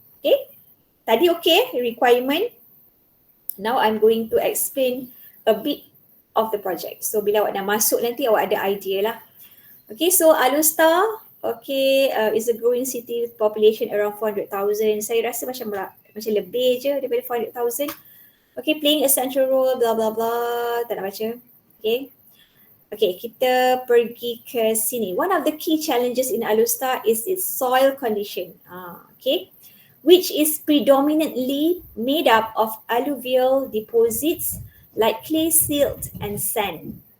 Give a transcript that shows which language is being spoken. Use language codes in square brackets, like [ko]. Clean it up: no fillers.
[en] Okay, [ms] tadi [en] okay, requirement. Now I'm going to explain a bit of the project. So [ms] bila awak dah masuk nanti awak ada idea lah. [en] Okay, so Alustar, okay, is a growing city with population around 400,000. [ms] Saya rasa macam lebih je daripada 400,000. [en] Okay, playing a central role, blah blah blah. [ms] Tak nak baca. [en] Okay. Okay, [ms] kita pergi ke sini. [en] One of the key challenges in Alustar is its soil condition. Okay, which is predominantly made up of alluvial deposits like clay, silt and sand.